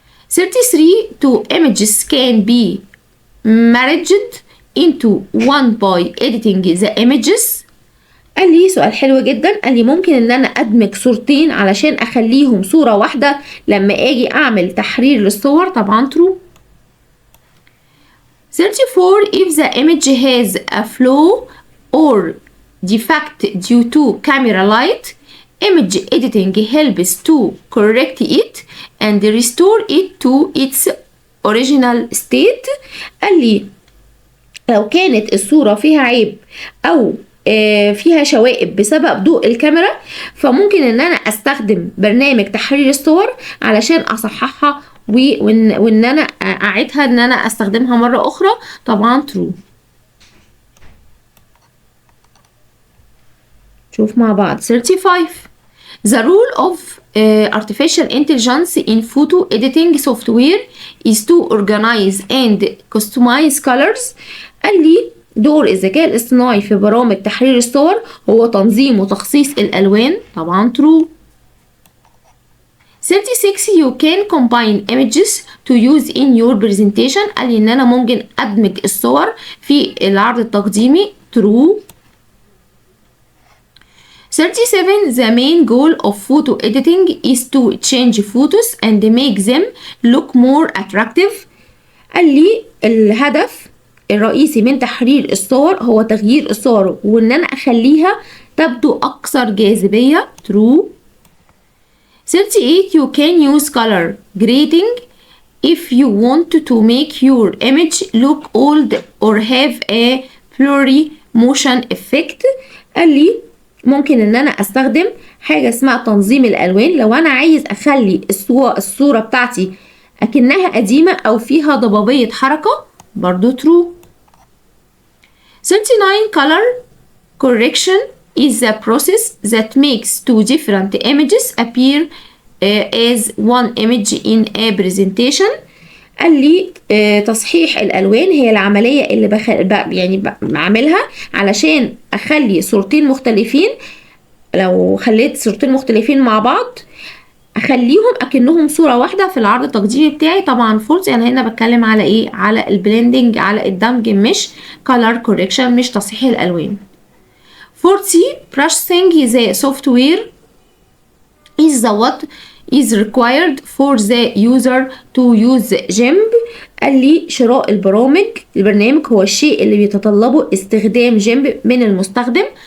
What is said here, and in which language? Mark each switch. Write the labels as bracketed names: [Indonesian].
[English] 33 two images can be merged into one by editing the images. [Arabic] قال لي سؤال حلو جدا. قال لي ممكن ان انا ادمج صورتين علشان اخليهم صورة واحدة لما اجي اعمل تحرير للصور. طبعا true. [English] 34 if the image has a flow or defect due to camera light. Image editing helps to correct it and restore it to its original state. [Arabic] قال لي لو كانت الصورة فيها عيب أو فيها شوائب بسبب ضوء الكاميرا، فممكن ان انا استخدم برنامج تحرير الصور علشان اصححها وان انا اعيدها ان انا استخدمها مرة اخرى. طبعا true. شوف مع بعض 35. [English] The rule of artificial intelligence in photo editing software is to organize and customize colors. [Arabic] قال لي دور الذكاء الاصطناعي في برامج تحرير الصور هو تنظيم وتخصيص الألوان. طبعا true. 36. [English] You can combine images to use in your presentation. [Arabic] قال لي إن أنا ممكن أدمج الصور في العرض التقديمي. [English] true. 37. The main goal of photo editing is to change photos and make them look more attractive. [Arabic] قال لي الهدف الرئيسي من تحرير الصور هو تغيير الصور وان انا اخليها تبدو اكثر جاذبية. true. 38. [English] You can use color grading if you want to make your image look old or have a blurry motion effect. [Arabic] قال لي ممكن ان انا استخدم حاجة اسمها تنظيم الالوان لو انا عايز اخلي الصورة بتاعتي اكنها قديمة او فيها ضبابية حركة. برضو true. 39. [English] Color correction is the process that makes two different images appear as one image in a presentation. [Arabic] قال لي تصحيح الألوان هي العملية اللي بعملها علشان أخلي صورتين مختلفين. لو خليت صورتين مختلفين مع بعض أخليهم أكنهم صورة واحدة في العرض التقديمي بتاعي. طبعا فولس. يعني هنا بتكلم على إيه؟ على البلندنج، على الدمج، مش color correction، مش تصحيح الألوان. 40. [English] Processing the software is the what is required for the user to use GIMP. [Arabic] قال لي شراء البرنامج هو الشيء اللي بيتطلبه استخدام GIMP من المستخدم.